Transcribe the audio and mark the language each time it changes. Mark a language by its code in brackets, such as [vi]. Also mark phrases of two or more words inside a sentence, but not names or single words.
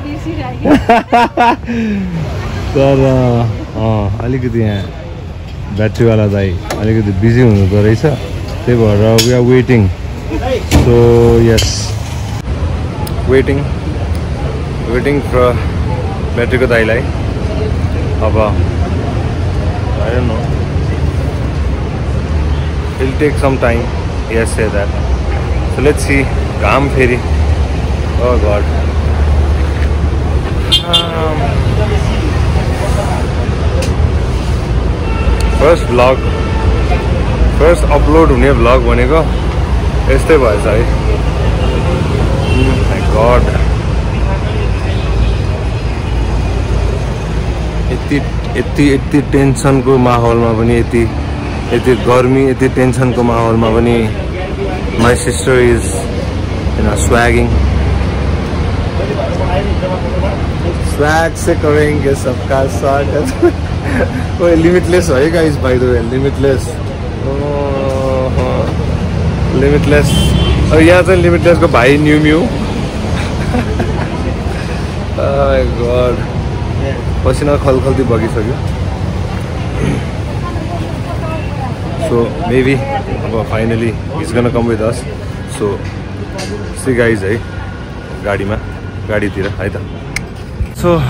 [ne] तर अलिकति यहाँ ब्याट्रीवाला दाइ अलिकति बिजी हुनुहुँदो रहेछ त्यही भएर [en] we are waiting so yes waiting for [ne] ब्याट्रीको दाइलाई अब [en] I don't know. It'll take some time. Yes, say that. So let's see. Gaam Feri. Oh God. First vlog. First upload [ne] हुने भ्लग भनेको यस्तै भएछ है. [en] My God. [ne] यति टेन्सनको माहौलमा पनि यति गर्मी यति टेन्सनको माहौलमा पनि [en] my sister is swagging [hi] स्वैग से करेंगे सबका स्वागत [ne] ओए लिमिटलेस है [en] guys by the way [ne] लिमिटलेस और यहाँ चाहिँ लिमिटलेसको भाइ न्यू म्यू [en] my god [ne] पसिना खलखल्ती बगिसक्यो [en] so maybe अब finally is gonna come with us so see guys [ne] है गाडीतिर है त [en] सो